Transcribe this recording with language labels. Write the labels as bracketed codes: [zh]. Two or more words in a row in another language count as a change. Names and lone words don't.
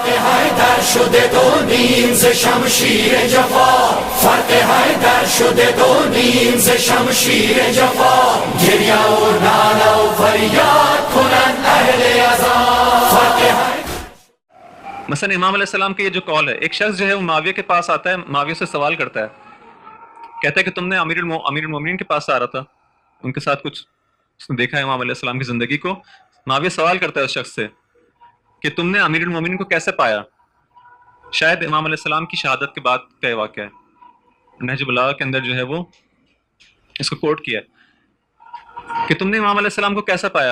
[fa] حیدر شده دو نیم ز شمشیر جفا، فرق حیدر شده دو نیم ز شمشیر جفا، گریه و ناله و فریاد کنند اهل عزا، فرق حیدر. [ur] مثلا امام [ar] علیہ السلام [ur] کی یہ جو قول ہے، ایک شخص جو ہے وہ معاویہ کے پاس آتا ہے، معاویہ سے سوال کرتا ہے، کہتا ہے کہ تم نے امیر المومنین کے پاس آ رہا تھا، ان کے ساتھ کچھ اس نے دیکھا ہے امام [ar] علیہ السلام [ur] کی زندگی کو. معاویہ سوال کرتا ہے اس شخص سے کہ تم نے امیر المومنین کو کیسے پایا. شاید امام [ar] علیہ السلام [ur] کی شہادت کے بعد کا یہ واقعہ ہے، نہج البلاغہ کے اندر جو ہے وہ اس کو کوٹ کیا کہ تم نے امام [ar] علیہ السلام [ur] کو کیسا پایا.